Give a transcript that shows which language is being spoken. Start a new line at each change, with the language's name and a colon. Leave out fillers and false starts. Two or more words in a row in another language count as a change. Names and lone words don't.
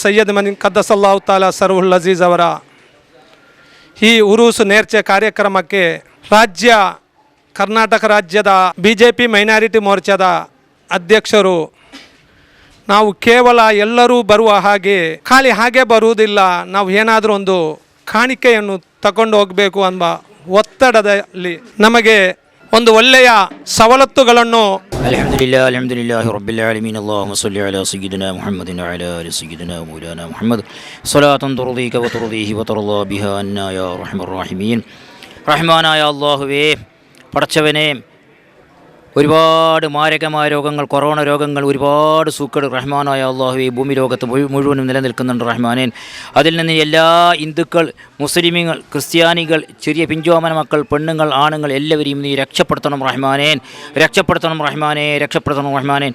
Kannada: ಸೈಯದ್ ಮದನಿ
Arabic: قدس الله تعالى سره العزيز
Kannada: ಅವರ ಈ ಉರೂಸು ನೇರ್ಚೆ ಕಾರ್ಯಕ್ರಮಕ್ಕೆ ಕರ್ನಾಟಕ ರಾಜ್ಯದ BJP ಮೈನಾರಿಟಿ ಮೋರ್ಚಾದ ಅಧ್ಯಕ್ಷರು ನಾವು ಕೇವಲ ಎಲ್ಲರೂ ಬರುವ ಖಾಲಿ ಹಾಗೆ ಬರುವುದಿಲ್ಲ, ನಾವು ಏನಾದರೂ ಒಂದು ಕಾಣಿಕೆಯನ್ನು ತಗೊಂಡು ಹೋಗಬೇಕು ಎಂಬ ಒತ್ತಡದಲ್ಲಿ ನಮಗೆ ಒಂದು ಒಳ್ಳೆಯ ಸವಲತ್ತುಗಳನ್ನು
Arabic: الحمد لله رب العالمين اللهم صل على سيدنا محمد وعلى آل سيدنا مولانا محمد صلاة ترضيك وترضيه وترضى بها عنا يا أرحم الراحمين.
Malayalam: റഹ്മാനായ അല്ലാഹുവേ, പടച്ചവനെ, ഒരുപാട് മാരകമായ രോഗങ്ങൾ, കൊറോണ രോഗങ്ങൾ, ഒരുപാട് സൂക്കേട് റഹ്മാനായ അല്ലാഹുവേ ഭൂമി ലോകത്ത് മുഴുവനും നിലനിൽക്കുന്നുണ്ട് റഹ്മാനേൻ. അതിൽ നിന്ന് എല്ലാ ഹിന്ദുക്കൾ, മുസ്ലിമീങ്ങൾ, ക്രിസ്ത്യാനികൾ, ചെറിയ പിഞ്ചോമന മക്കൾ, പെണ്ണുങ്ങൾ, ആണുങ്ങൾ എല്ലാവരെയും നീ രക്ഷപ്പെടുത്തണം റഹ്മാനേൻ, രക്ഷപ്പെടുത്തണം റഹ്മാനേ, രക്ഷപ്പെടുത്തണം റഹ്മാനേൻ.